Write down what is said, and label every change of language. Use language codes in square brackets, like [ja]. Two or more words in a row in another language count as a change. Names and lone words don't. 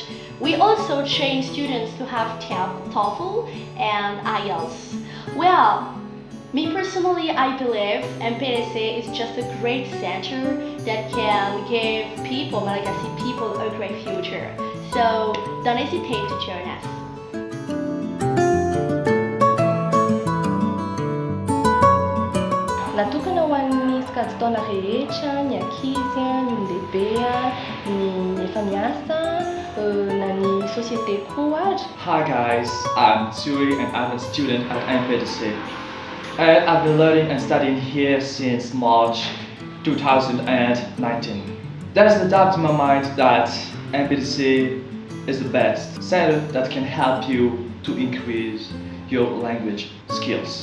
[en] We also train students to have TOEFL and IELTS. Well, me personally, I believe MPTC is just a great center that can give people, Malagasy people, a great future. So don't hesitate to join us. [mg] Natokana ho an'ny sokajy-taona rehetra, ny ankizy, ny olon-dehibe, ny efa miasa, na ny société koa ary. [en] Hi guys, I'm Tui and I'm a student at MPTC. I've been learning and studying here since March 2019. There's no doubt in my mind that MPTC is the best center that can help you to increase your language skills.